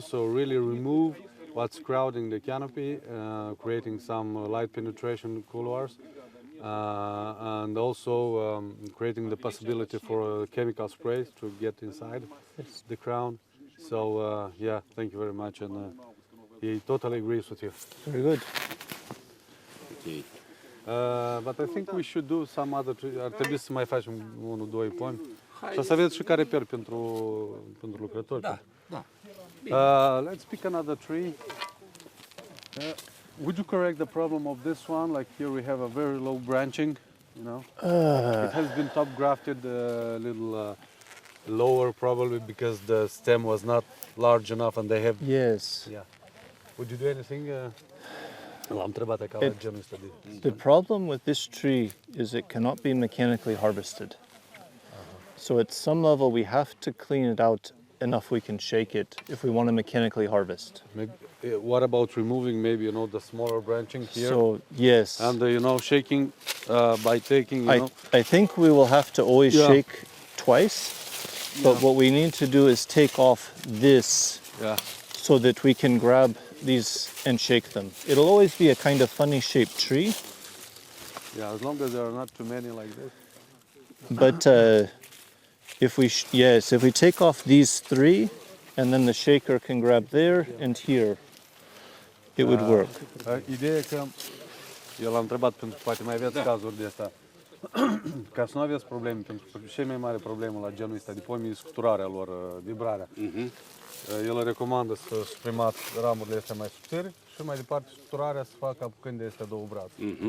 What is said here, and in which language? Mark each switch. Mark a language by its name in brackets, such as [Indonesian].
[English] So really remove what's crowding the canopy, creating some light penetration couloirs, and also creating the possibility for chemical sprays to get inside the crown. So yeah, thank you very much, and he totally agrees with you. Very good. Okay. But I think we should do some other tree. [Romanian] Ar trebui să mai facem 1-2 pomi. Și să aveți și care reper pentru lucrători. Da. [English] Let's pick another tree. Would you correct the problem of this one? Like here we have a very low branching, you know. It has been top grafted a little lower probably because the stem was not large enough and they have... Yes. Yeah. Would you do anything? [Romanian] L-am întrebat ca la genul ăsta de... [English] The problem with this tree is it cannot be mechanically harvested. So at some level we have to clean it out enough we can shake it if we want to mechanically harvest. What about removing maybe, you know, the smaller branching here? So yes. And you know, shaking by taking, you know... I think we will have to always shake twice, but what we need to do is take off this so that we can grab these and shake them. It'll always be a kind of funny shaped tree. Yeah, as long as there are not too many like this. But if we take off these three and then the shaker can grab there and here, it would work. [Romanian] Ideea e că eu l-am întrebat pentru că poate mai aveți cazuri de astea. Ca să nu aveți probleme, pentru că cea mai mare problemă la genul ăsta de pomi e scuturarea lor, vibrarea. El recomandă să suprimați ramurile astea mai subțiri și mai departe scuturarea să facă apucând de astea două brațe.